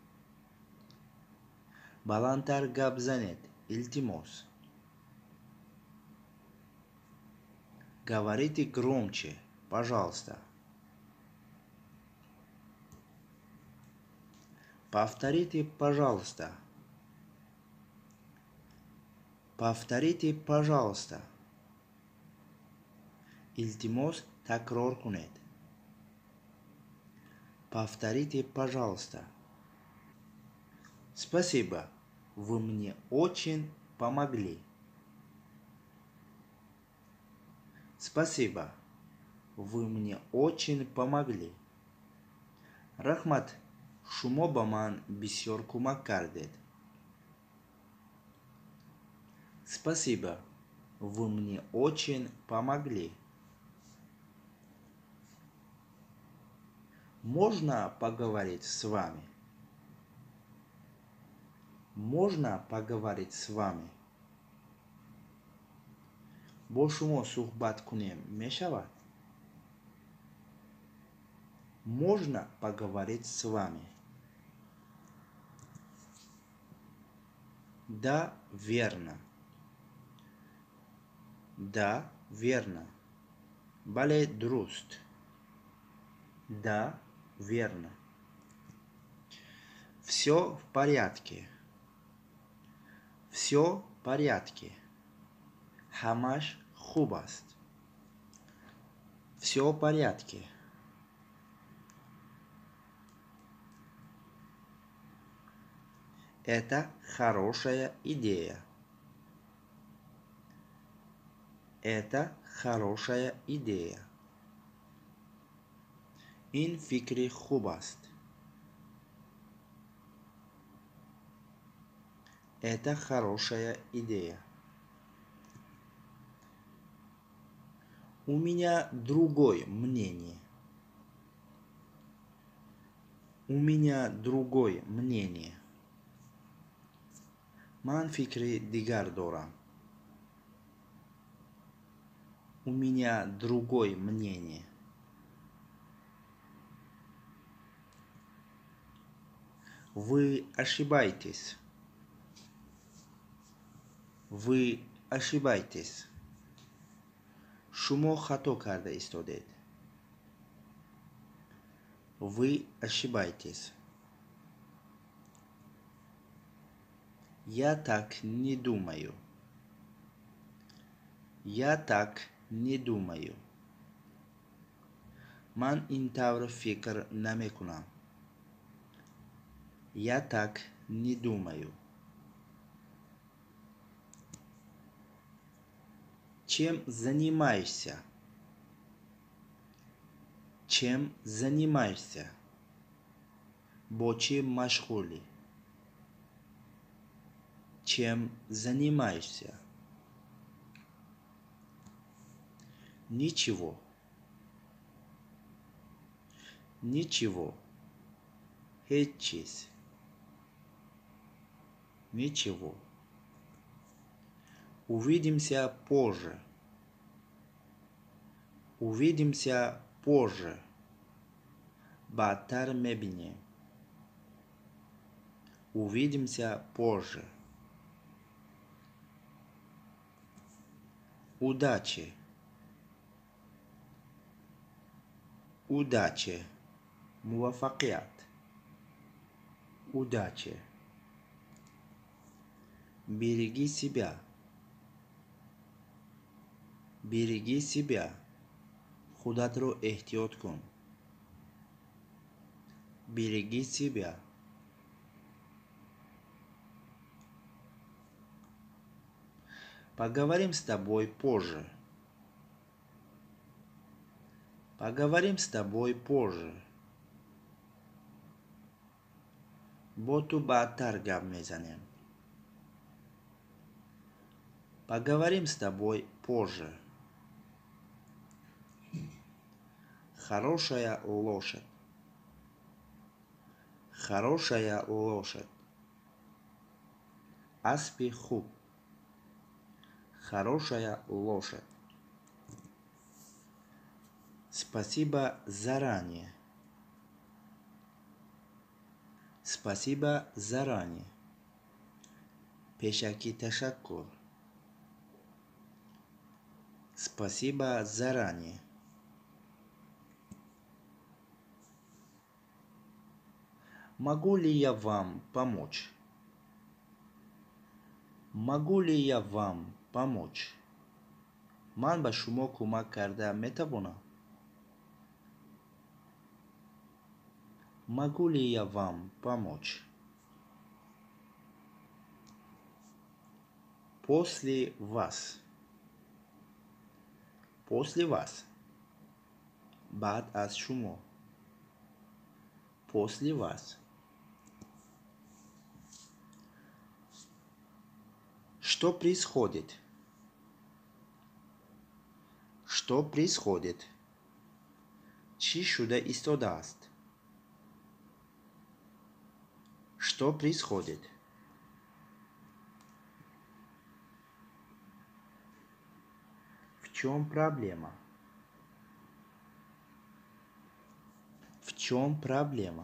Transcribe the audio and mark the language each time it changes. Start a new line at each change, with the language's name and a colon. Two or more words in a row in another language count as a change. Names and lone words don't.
Tajik: Балантар габзанет, илтимос.
Russian: Говорите громче, пожалуйста. Повторите, пожалуйста. Повторите, пожалуйста.
Tajik: Илтимос такрор кунед.
Russian: Повторите, пожалуйста. Спасибо. Вы мне очень помогли. Спасибо. Вы мне очень помогли.
Tajik: Рахмат. Шумо ба ман бисёр кӯмак кардед.
Russian: Спасибо. Вы мне очень помогли. Можно поговорить с вами? Можно поговорить с вами?
Tajik: бо шумо суҳбат кунем мешавад?
Russian: Можно поговорить с вами? Да, верно. Да, верно.
Tajik: Бале, дуруст.
Russian: Да, верно. Все в порядке. Все в порядке.
Tajik: Хамаш хуб аст.
Russian: Все в порядке. Это хорошая идея. Это хорошая идея.
Tajik: Ин фикри хуб аст.
Russian: Это хорошая идея. У меня другое мнение. У меня другое мнение.
Tajik: Ман фикри дигар дорам.
Russian: У меня другое мнение. Вы ошибаетесь. Вы ошибаетесь.
Tajik: Шумо хато карда истодед.
Russian: Вы ошибаетесь. Я так не думаю. Я так не думаю.
Tajik: Ман ин тавр фикр намекунам.
Russian: Я так не думаю. Чем занимаешься? Чем занимаешься?
Tajik: Бо чем машгули?
Russian: Чем занимаешься? Ничего. Ничего.
Tajik: Ҳеҷ чиз.
Russian: Ничего. Увидимся позже. Увидимся позже.
Tajik: Баъдтар мебинем.
Russian: Увидимся позже. Удачи. Удачи.
Tajik: Муваффақият. Удачи.
Russian: Береги себя. Береги себя.
Tajik: Худатро эҳтиёт кун.
Russian: Береги себя. Поговорим с тобой позже. Поговорим с тобой позже.
Tajik: Бо ту баъдтар гап мезанем.
Russian: Поговорим с тобой позже. Хорошая лошадь. Хорошая лошадь.
Tajik: Аспи хуб.
Russian: Хорошая лошадь. Спасибо заранее. Спасибо заранее.
Tajik: Пешаки ташаккур.
Russian: Спасибо заранее. Могу ли я вам помочь? Могу ли я вам помочь?
Tajik: Ман ба шумо кӯмак карда метавонам?
Russian: Могу ли я вам помочь? После вас. После вас.
Tajik: بعد از شما.
Russian: После вас. Что происходит? Что происходит?
Tajik: چی شده ایستاده است؟
Russian: Что происходит? В чем проблема? В чем проблема?